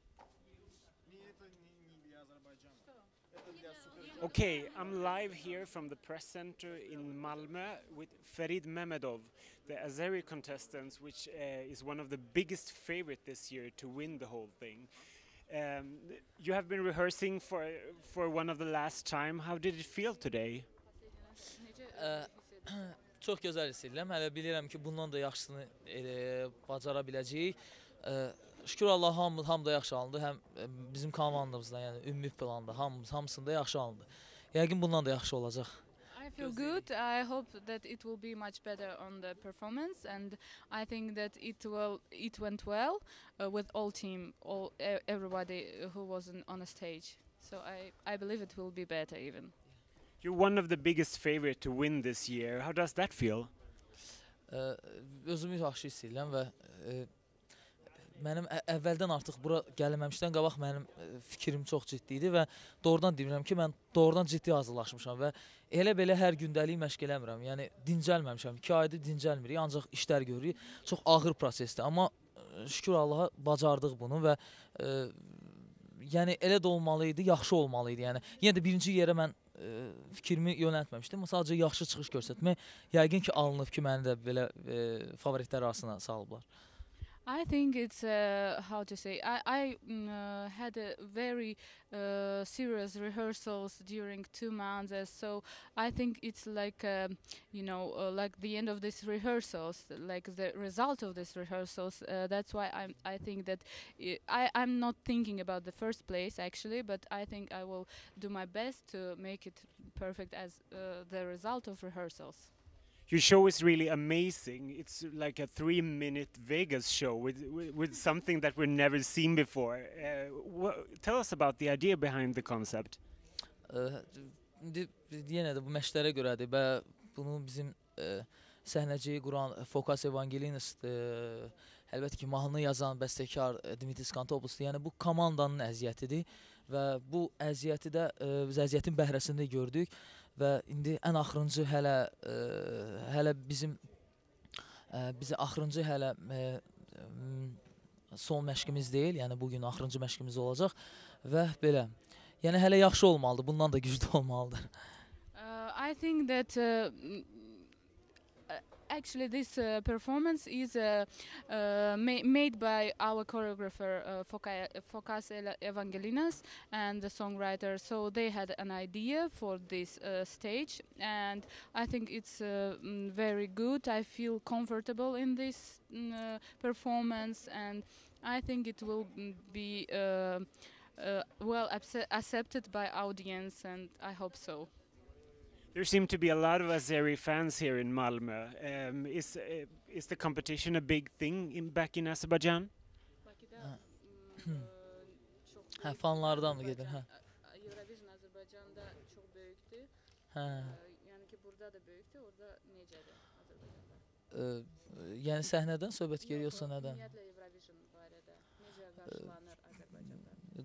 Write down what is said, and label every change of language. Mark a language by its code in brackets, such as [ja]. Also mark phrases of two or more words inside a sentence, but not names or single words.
[en] Okay, I'm live here from the press center in Malmö with Ferid Mehmedov, the Azeri contestant, which is one of the biggest favorite this year to win the whole thing. Um, you have been rehearsing for one of the last time. How did it feel today? [az] Ə, Çox gözəl hiss edirəm. Hələ bilirəm ki, bundan da yaxşısını bacara biləcəyik. Şükür Allah hamı da yaxşı alındı. Həm bizim komandamızda, yəni ümumi planda hamısında yaxşı alındı. Yəqin bundan da yaxşı olacaq. [en] I feel good. I hope that it will be much better on the performance, and I think that it went well with all team, everybody who was on a stage. So I believe it will be better even. You're one of the biggest favorite to win this year. How does that feel? [az] Özümü yaxşı hiss edirəm və mənim əvvəldən artıq bura gəlməmişdən qabaq mənim fikrim çox ciddi idi və doğrudan deyirəm ki, mən doğrudan ciddi hazırlaşmışam və elə belə hər gündəlik məşq eləmirəm. Yəni dincəlməmişəm. 2 aydır dincəlmirik, ancaq işlər görürük. Çox ağır prosesdir, amma şükür Allaha bacardıq bunu və yəni elə də olmalı idi, yaxşı olmalı idi. Yəni yenə də birinci yerə mən fikrimi yönəltməmişdim. Sadəcə yaxşı çıxış göstərmək yəqin ki, alınıb ki, məni də belə favoritlər arasına salıblar. [en] I think it's how to say. I had a very serious rehearsals during 2 months, so I think it's like like the end of this rehearsals, like the result of this rehearsals. That's why I think that I'm not thinking about the first place actually, but I think I will do my best to make it perfect as the result of rehearsals. Your show is really amazing. It's like a 3-minute Vegas show with something that we've never seen before. Tell us about the idea behind the concept. [az] İndi yenə də bu məşqlərə görədir və bunu bizim səhnəciyi quran Fokas Evangelinas, əlbəttə ki, mahnını yazan bəstəkar Dimitris Kantopoulos, yəni bu komandanın əziyyətidir və bu əziyyəti də biz əziyyətin bəhrəsində gördük. Və indi ən axırıncı hələ bizi axırıncı hələ son məşqimiz deyil, yəni bugün axırıncı məşqimiz olacaq və belə. Yəni hələ yaxşı olmalıdır, bundan da güclü olmalıdır. [en] I think that actually this performance is made by our choreographer Fokas Evangelinas and the songwriter. So they had an idea for this stage, and I think it's very good. I feel comfortable in this performance, and I think it will be well accepted by audience, and I hope so. There seem to be a lot of Azeri fans here in Malmö. Is the competition a big thing back in Azerbaijan? [az] Hə, fanlardan mı gedir? Hə. Eurovision Azərbaycanda çox böyükdür. Hə. Yəni ki, burada da böyükdür, orada necədir Azərbaycanda? Yəni səhnədən söhbət gedir yoxsa nədən? Ümumiyyətlə Eurovision barədə necə qarşılanır Azərbaycanda?